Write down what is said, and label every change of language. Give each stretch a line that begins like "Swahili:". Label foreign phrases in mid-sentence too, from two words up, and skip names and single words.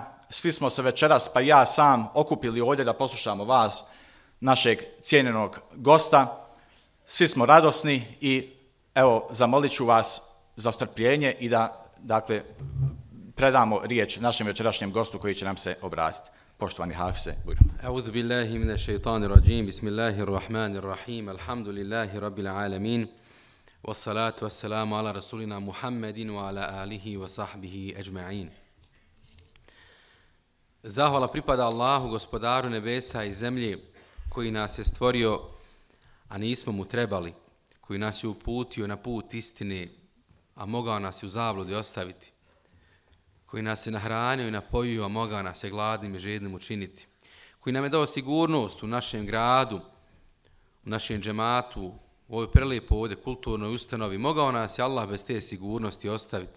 Bosnian: Svi smo se večeras, pa ja sam, okupili ovdje da poslušamo vas, našeg cijenjenog gosta. Svi smo radosni i evo, zamolit ću vas za strpljenje i da, dakle, predamo riječ našem večerašnjem gostu koji će nam se obratiti. Poštovani Hafize, bujno.
Arabic: أعوذ بالله من الشيطان الرجيم. بسم الله الرحمن الرحيم. الحمد لله رب العالمين. والصلاة والسلام على رسولنا محمد وعلى آله وصحبه أجمعين.
Bosnian: Zahvala pripada Allahu, gospodaru nebesa i zemlje, koji nas je stvorio, a nismo mu trebali, koji nas je uputio na put istine, a mogao nas je u zabludi ostaviti, koji nas je nahranio i napojio, a mogao nas je gladnim i žednim učiniti, koji nam je dao sigurnost u našem gradu, u našem džematu, u ovoj prelijepo ovdje kulturnoj ustanovi, mogao nas je Allah bez te sigurnosti ostaviti.